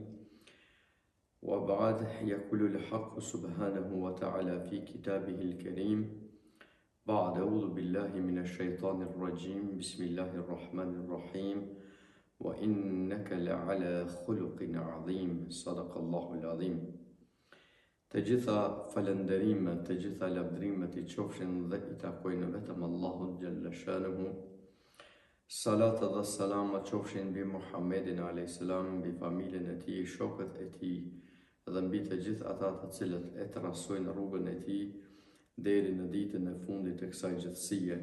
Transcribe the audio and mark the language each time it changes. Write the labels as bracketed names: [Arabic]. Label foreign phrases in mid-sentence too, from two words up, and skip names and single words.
[Arabic] وبعد، يقول الحق سبحانه وتعالى في كتابه الكريم. بعد أعوذ بالله من الشيطان الرجيم. بسم الله الرحمن الرحيم. وإنك لعلى خلق عظيم. صدق الله العظيم. [Albanian] Të gjitha falënderimet, të gjitha lavdrimet I qofshin dhe I takojnë vetëm Allahut [Arabic] جل شأنه. [Albanian] Salata dhe salama qofshin mbi Muhammedin a.s., mbi familjen e tij, shokët e tij dhe mbi të gjithë ata të cilët e trasojnë rrugën e tij deri në ditën e fundit të kësaj gjithësie.